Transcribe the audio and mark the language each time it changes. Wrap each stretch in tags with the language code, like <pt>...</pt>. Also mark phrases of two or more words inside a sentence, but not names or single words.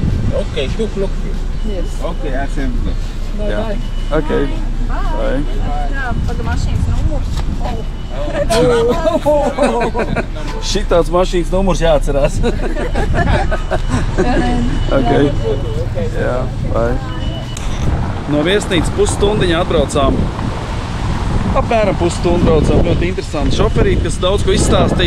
<en>Okay, 2 o'clock here. Yes. Okay, I send them. Bye</en> <lv>Jā.</lv> <en>bye. Ok. Bye.</en> <lv>Jā, paga mašīnas numurs. Šitāds mašīnas numurs jāatcerās. Ok. Jā, bye. No viesnīcas pusstundiņa atbraucām. Apmēram pusstundu braucām. Ļoti interesanti šoferīt, kas daudz ko izstāstīja.</lv>